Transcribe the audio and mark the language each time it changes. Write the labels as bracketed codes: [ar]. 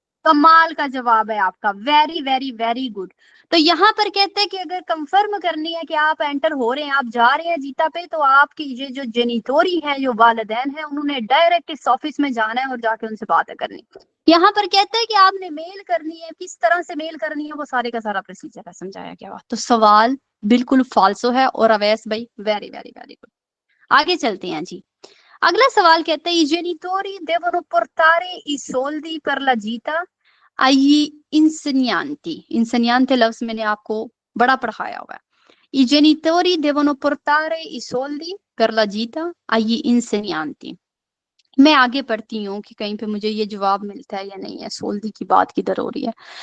[hi] कमाल का जवाब है आपका, वेरी वेरी वेरी गुड। तो यहाँ पर कहते हैं कि अगर कंफर्म करनी है कि आप एंटर हो रहे हैं, आप जा रहे हैं जीता पे, तो आपकी ये जो जेनिटोरी है, जो वालिदैन है, उन्होंने डायरेक्ट इस ऑफिस में जाना है और जाके उनसे बातें करनी। यहाँ पर कहते हैं कि आपने मेल करनी है, किस तरह से मेल करनी है, वो सारे का सारा प्रोसीजर है, समझाया गया। तो सवाल बिल्कुल फाल्सो है और अवैस भाई वेरी वेरी वेरी गुड। आगे चलते हैं जी। अगला सवाल कहते हैं [it] i genitori devono portare i soldi per la gita agli insegnanti। [hi] insegnante लफ्ज मैंने आपको बड़ा पढ़ाया हुआ है। [it] i genitori devono portare i soldi per la gita agli insegnanti। [hi] मैं आगे पढ़ती हूँ कि कहीं पे मुझे ये जवाब मिलता है या नहीं है। सोल्दी की बात किधर हो रही है?